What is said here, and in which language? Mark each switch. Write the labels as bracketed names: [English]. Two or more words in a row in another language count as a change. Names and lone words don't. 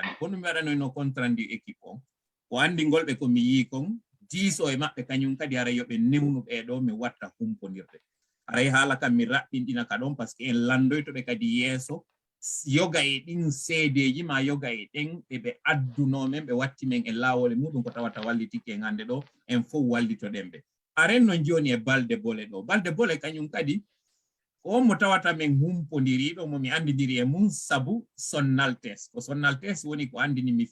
[Fula] ndi kono mi waɗanoyno contrat ndi équipe on ko andi ngolɓe ko mi yi kon diiso e maɓɓe kañum kadi ara yoɓe newnu ɓeɗo mi watta humponirde aray haala kam mi raɓɓinɗina ka ɗon [French] par ce que [Fula] en landoytoɓe kadi yeeso yoga e ɗin seedeji ma yoga e ɗen ɓe addunomen ɓe watti men e laawol e muɗum ko tawata wallitiki en hande ɗo en fof wallitoɗen ɓe aren no joni e balde bole ɗo balde bole kañum kadi on mo tawata men humpodiriɗo momi andidiri e mum sabu Sonnaltes ko Sonnaltes woni ko andini mi